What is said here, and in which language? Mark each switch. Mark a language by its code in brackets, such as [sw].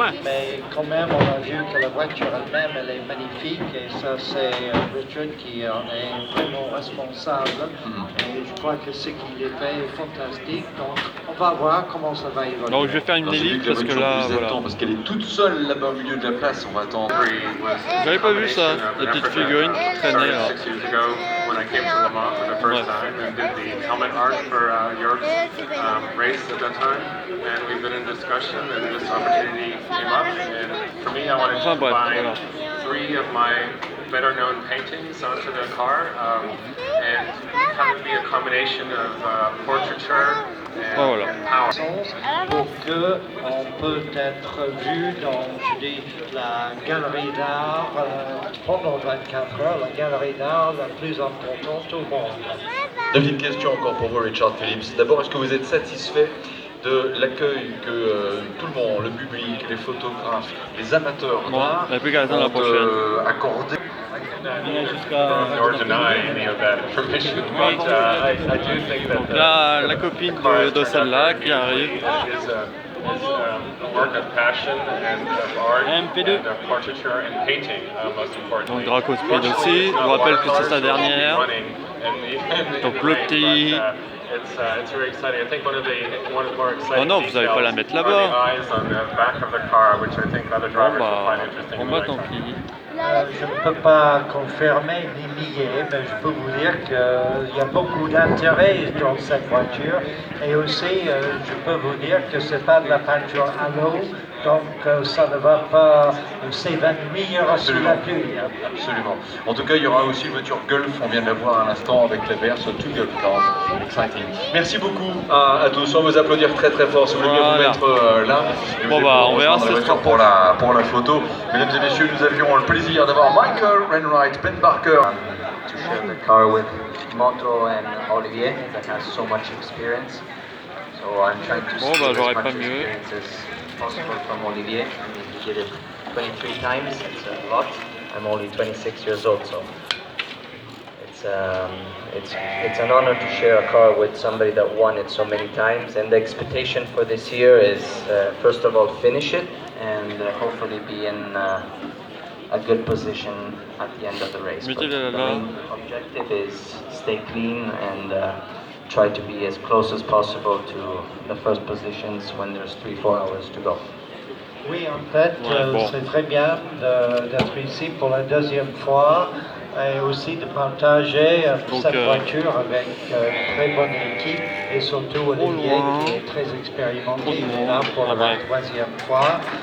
[fr] Mais quand même, on a vu que la voiture elle-même, elle est magnifique, et ça, c'est Richard qui en est vraiment responsable. Et je crois que ce qu'il fait est fantastique. Donc, on va voir comment ça va évoluer. Donc, je vais faire une élite parce que là, voilà. Parce qu'elle est toute seule là-bas au milieu de la place, on va attendre. J'avais pas vu ça, la petite figurine qui traînait là. [en] When I came to Le Mans for the first time and did the helmet art for your race at that time, and we've been in discussion and this opportunity came up, and for me I wanted to combine 3 of my better known paintings onto the car and have it be a combination of portraiture and power. [fr] Pour qu'on peut être vu dans, je dis, la galerie d'art pendant 24 heures, la galerie d'art la plus importante au monde. Deux petites questions encore pour vous, Richard Phillips. D'abord, est-ce que vous êtes satisfait de l'accueil que tout le monde, le public, les photographes, les amateurs d'art ont accordé? [en] Nor deny any of that information, but I do think that [fr] la copine de celle-là qui arrive. [en] is a work of passion and of art and of portraiture and painting, most importantly. [fr] Donc Draco Speed aussi, je vous rappelle que c'est sa dernière. Donc le petit... [en] It's very exciting. I think one of the more exciting [fr] Oh non, vous n'allez pas la mettre là-bas. [en] eyes on the back of the car, which I think other drivers will find interesting. [fr] Bon bah tant pis. Je ne peux pas confirmer ni nier, mais je peux vous dire qu'il y a beaucoup d'intérêt dans cette voiture. Et aussi, je peux vous dire que ce n'est pas de la peinture à l'eau, donc ça ne va pas s'évanouir sous la pluie. Absolument. En tout cas, il y aura aussi une voiture Golf, on vient de la voir à l'instant avec les verres, sur tout Golf Cars. Exciting. Merci beaucoup à tous, on va vous applaudir très très fort si vous voulez bien vous mettre là. Bon bah on verra ce sera pour la photo. Mesdames et messieurs, nous avions le plaisir d'avoir Michael Renwright, Ben Barker. [en] To share the car with Moto and Olivier that has so much experience. So I'm trying to steal as much experience as possible from Olivier. I mean, he did it 23 times, it's a lot. I'm only 26 years old, so it's an honor to share a car with somebody that won it so many times. And the expectation for this year is, first of all, finish it and hopefully be in a good position at the end of the race. But the main objective is stay clean and try to be as close as possible to the first positions when there's 3-4 hours to go. [fr] Oui, en fait, c'est très bien d'être ici pour la deuxième fois et aussi de partager cette voiture avec une très bonne équipe et surtout Olivier qui est très expérimenté, il est là pour la troisième fois.